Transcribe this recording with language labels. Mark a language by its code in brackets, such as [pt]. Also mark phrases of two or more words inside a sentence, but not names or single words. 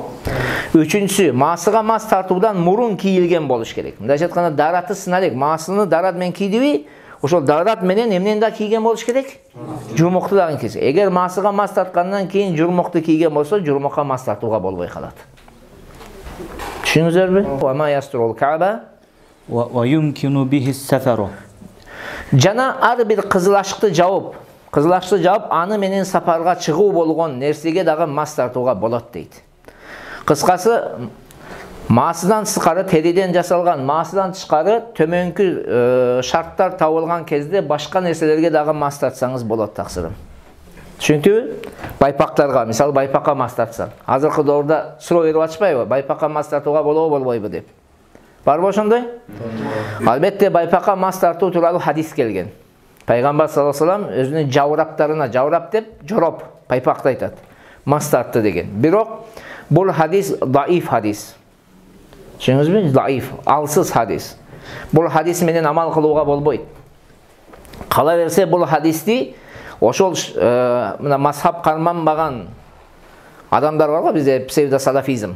[ky] Үчүнчүсү, маасыга мас тартуудан мурун кийилген болуш керек. Мындайча айтканда, дараты сыналык, маасыны дарат менен кийдиби, ошол дарат менен эмнени да кийген болуш керек? Журмукту дагы кийсе. Эгер маасыга мас тарткандан кийин журмукту кийген болсо, журмукка мас тартууга болбой калат. Түшүндүңүзбү? [ar] وما يستر الكعب ويمكن به السفر. [ky] Жана ар бир кызыл ашыкты жауып, аны менен сапарга чыгуу болгон нерсеге дагы мас тартууга болот дейт. Кыскасы, маасыдан тышкары, териден жасалган маасыдан тышкары төмөнкү шарттар табылган кезде башка нерселерге дагы мас тартсаңыз болот таксырым. Түшүнүктүбү? Байпактарга, мисалы байпакка мас тартсаң. Азыркы доорда суроо берип атышпайбы? Байпакка мас тартууга болобу, болбойбу деп. Барбы ошондой? Албетте байпакка мас тартуу тууралуу хадис келген. Пайгамбар [ar] صلى الله عليه وسلم [ky] өзүнүн жавраптарына, жаврап деп жороп, пайпакты айтат. Мас тартты деген. Бирок бул хадис даиф хадис. Түшүндүңүзбү? Даиф, алсыз хадис. Бул хадис менен амал кылууга болбойт. Кала берсе бул хадисти ошол мына мазхаб карманбаган адамдар бар го бизде, псевдосалафизм.